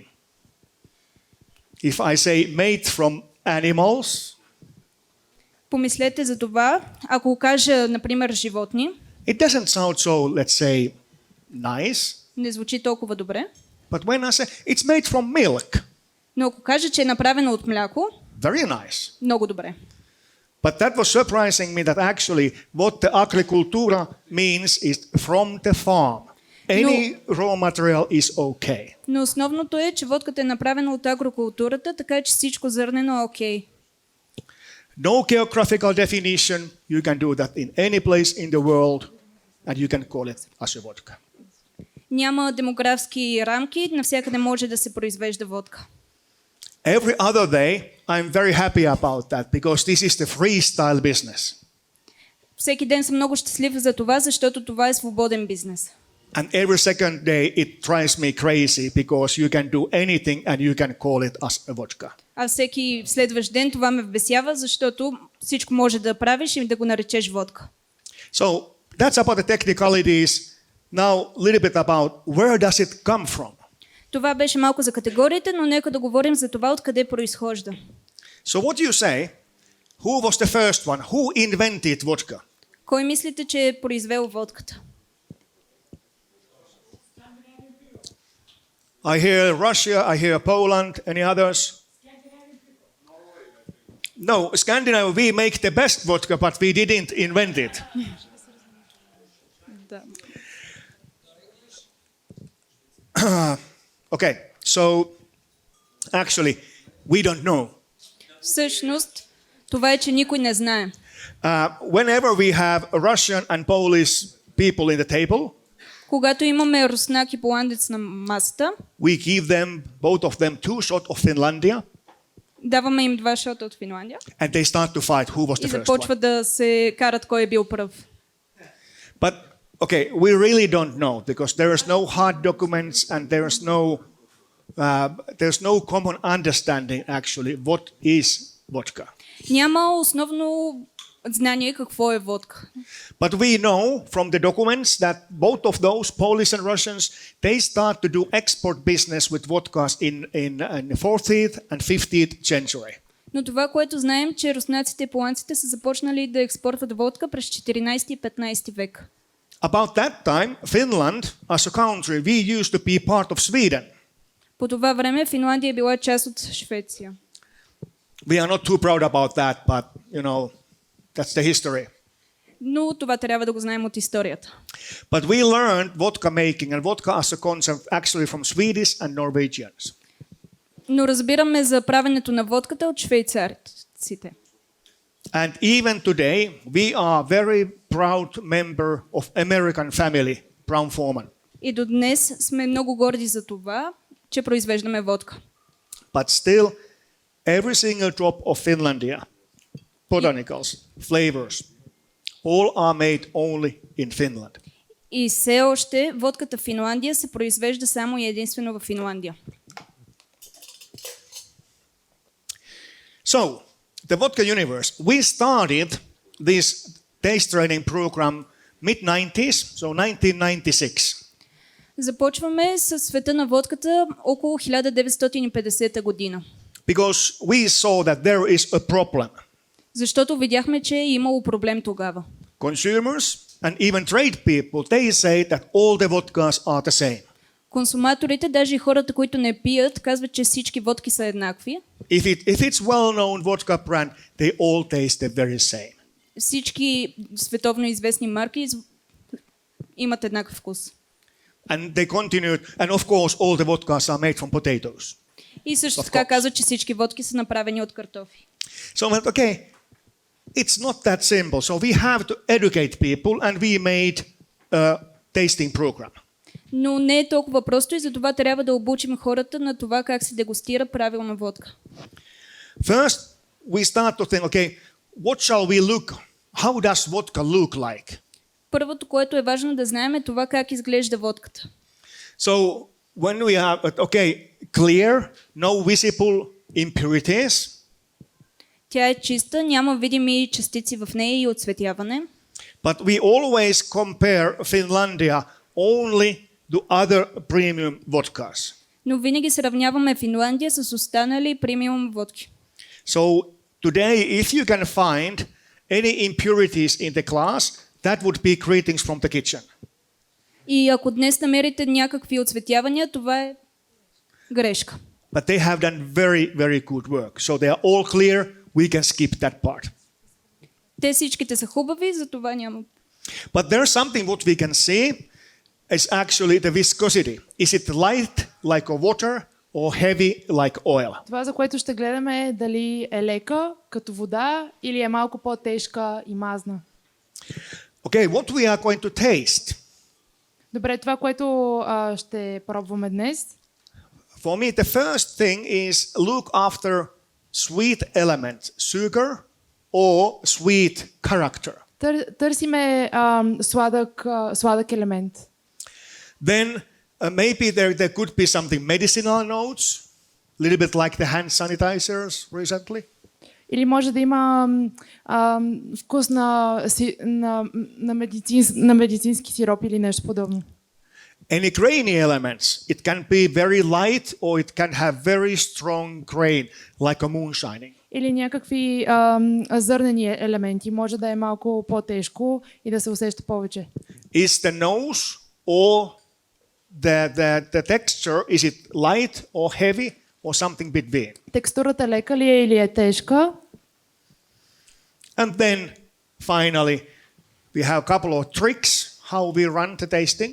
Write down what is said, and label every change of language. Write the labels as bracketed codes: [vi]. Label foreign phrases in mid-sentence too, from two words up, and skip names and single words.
[en] If I say made from animals, [bg] Помислете за това. Ако кажа, например, животни, [en] it doesn't sound so, let's say, nice. [bg] не звучи толкова добре. [en] But when I say it's made from milk, [bg] Но ако кажа, че е направено от мляко, [en] very nice. [bg] много добре. [en] But that was surprising me that actually what the agricultura means is from the farm. Any raw material is okay. [bg] Но основното е, че водката е направена от агрокултурата, така че всичко зърнено е окей. [en] No geographical definition. You can do that in any place in the world and you can call it as a vodka. [bg] Няма демографски рамки, навсякъде може да се произвежда водка. [en] Every other day, I'm very happy about that because this is the freestyle business. [bg] Всеки ден съм много щастлив за това, защото това е свободен бизнес. [en] And every second day, it drives me crazy because you can do anything and you can call it as a vodka. [bg] А всеки следващ ден това ме вбесява, защото всичко може да правиш и да го наречеш водка. [en] So that's about the technicalities. Now, a little bit about where does it come from? [bg] Това беше малко за категориите, но нека да говорим за това откъде произхожда. [en] So what do you say? Who was the first one? Who invented vodka? [bg] Кой мислите, че е произвел водката? [en] I hear Russia, I hear Poland, any others? No, Scandinavia, we make the best vodka, but we didn't invent it. [bg] Да. [en] Okay, so actually, we don't know. [bg] Всъщност, това е, че никой не знае. [en] Whenever we have Russian and Polish people in the table, [bg] Когато имаме руснак и поландец на масата, [en] we give them, both of them, 2 shots of Finlandia, [bg] даваме им 2 шота от Финландия [en] and they start to fight who was [bg] и [en] the first one. [bg] започват да се карат кой е бил пръв. [en] But, okay, we really don't know because there is no hard documents and there's no common understanding actually what is vodka. [bg] Няма основно знание какво е водка. [en] But we know from the documents that both of those, Polish and Russians, they start to do export business with vodkas in the 14th and 15th century. [bg] Но това, което знаем, че руснаците и поланците са започнали да експортват водка през 14 и 15 век. [en] About that time, Finland, as a country, we used to be part of Sweden. [bg] По това време Финландия е била част от Швеция. [en] We are not too proud about that, but, that's the history. [bg] Но това трябва да го знаем от историята. [en] But we learned vodka making and vodka as a concept actually from Swedish and Norwegians. [bg] Но разбираме за правенето на водката от швейцарците. [en] And even today, we are very proud member of American family, Brown-Forman. [bg] И до днес сме много горди за това, че произвеждаме водка. [en] But still, every single drop of Finlandia, botanicals, flavors, all are made only in Finland. [bg] И все още водката в Финландия се произвежда само и единствено в Финландия. [en] So, the Vodka Universe, we started this taste training program mid-90s, so 1996. [bg] Започваме с света на водката около 1950 година. [en] Because we saw that there is a problem. [bg] Защото видяхме, че е имало проблем тогава. [en] Consumers and even trade people, they say that all the vodkas are the same. [bg] Консуматорите, даже и хората, които не пият, казват, че всички водки са еднакви. [en] If it's well-known vodka brand, they all taste the very same. [bg] Всички световно известни марки имат еднакъв вкус. [en] And they continued, and of course all the vodkas are made from potatoes. [bg] И също така казват, че всички водки са направени от картофи. [en] So, okay, it's not that simple. So we have to educate people and we made a tasting program. [bg] Но не е толкова просто и затова трябва да обучим хората на това как се дегустира правилна водка. [en] First, we start to think, okay, what shall we look? How does vodka look like? [bg] Първото, което е важно да знаем е това как изглежда водката. [en] So when we have, okay, clear, no visible impurities. [bg] Тя е чиста, няма видими частици в нея и оцветяване. [en] But we always compare Finlandia only to other premium vodkas. [bg] Но винаги сравняваме Финландия с останали премиум водки. [en] So today, if you can find any impurities in the glass, that would be greetings from the kitchen. [bg] И ако днес намерите някакви оцветявания, това е грешка. [en] But they have done very, very good work. So they are all clear. We can skip that part. [bg] Те всичките са хубави, затова няма. [en] But there's something what we can see is actually the viscosity. Is it light like a water or heavy like oil? [bg] Това, за което ще гледаме е дали е лека, като вода, или е малко по-тежка и мазна. [en] Okay, what we are going to taste. [bg] Добре, това, което ще пробваме днес. [en] For me, the first thing is look after sweet element, sugar or sweet character. [bg] Търсиме сладък елемент. [en] Then maybe there could be something medicinal notes, a little bit like the hand sanitizers recently. [bg] Или може да има вкус на медицински сироп или нещо подобно. [en] Any grainy elements, it can be very light or it can have very strong grain, like a moonshining. [bg] Или някакви зърнени елементи. Може да е малко по-тежко и да се усеща повече. [en] Is the nose or the texture, is it light or heavy or something between? [bg] Текстурата лека ли е или е тежка? [en] And then finally, we have a couple of tricks how we run the tasting.